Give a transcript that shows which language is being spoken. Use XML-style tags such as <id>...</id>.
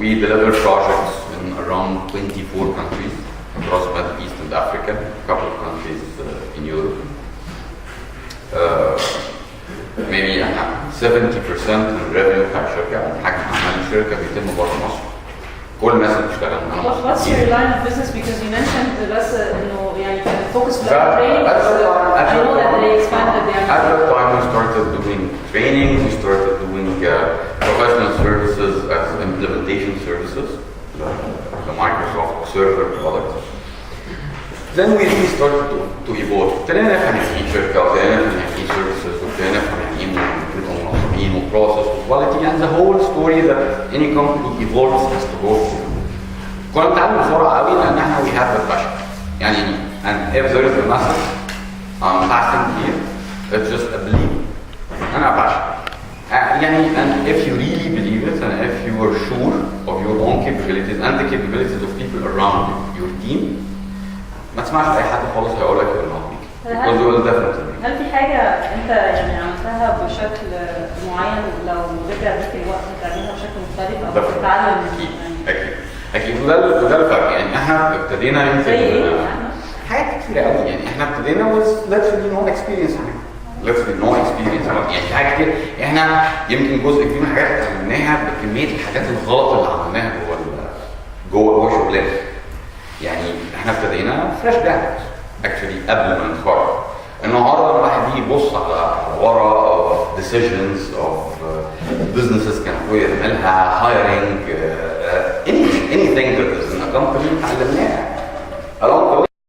<en>We deliver projects in around 24 countries across Middle East and Africa, a couple of countries in Europe. Maybe 70%</en> <ar>من revenue بتاع الشركة أو حجم أعمال الشركة بيتم بره مصر. كل الناس اللي بتشتغل معانا.</ar> <en>What's your line of business? Because you mentioned</en> <ar>بس إنه يعني كان</ar> <en>focus on training. I know that they expanded their. At that time we started doing training, we started doing professional services as implementation services, the Microsoft server products. Then we really started to evolve.</en> <ar>ابتدينا نفهم يعني ايه شركة وابتدينا نفهم يعني ايه services وابتدينا نفهم يعني ايه منظمين وبروسس وكواليتي</ar> <en>and the whole story that any company evolves has to go through.</en> <ar>كنا بنتعلم بسرعة قوي لأن احنا</ar> <en>we have the passion. يعني and if there is a message I'm passing here, it's just a belief.</en> <ar>أنا passion.</ar> <en>يعني and if you really believe it and if you are sure of your own capabilities and the capabilities of people around you, your team,</en> <ar>ما تسمعش اي حد خالص هيقول لك</ar> <en>because you will definitely.</en> <ar>هل في حاجة أنت يعني عملتها بشكل معين لو رجع بيك الوقت تعملها بشكل مختلف أو تتعلم؟ أكيد وده الفرق. يعني احنا ابتدينا يمكن زي إيه؟ حاجات كتير قوي. يعني احنا ابتدينا</ar> <en>with literally no experience</en> <ar>literally no experience يعني حاجات كتير. احنا يمكن جزء كبير من الحاجات اللي عملناها بكمية الحاجات الغلط اللي عملناها جوه شغلنا. يعني احنا ابتدينا فريش جراجويتس اكشلي قبل ما نتخرج. النهارده الواحد يجي يبص على ورا</ar> <en>decisions of businesses</en> <ar>كان هو يعملها</ar> <en>hiring anything that is in a company</en> <ar>اتعلمناها</ar> <en>along the</en>